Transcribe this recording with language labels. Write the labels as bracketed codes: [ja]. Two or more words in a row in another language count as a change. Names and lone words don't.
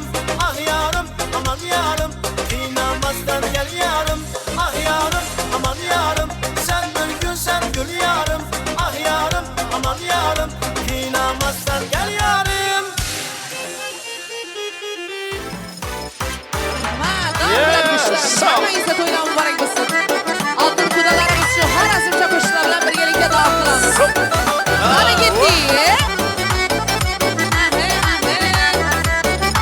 [tr] Ah yarım, aman yarım, kıynamazsan gel yarım. Ah yarım, aman yarım, sen bir gülsen gül yarım. Ah yarım, aman yarım, kıynamazsan gel yarım. [uz] Hammangizni to'ylar muborak bo'lsin. Oltin to'dalarimiz shu har azimcha qo'shiqlar bilan birgalikda davom qilamiz. Qani ketdik.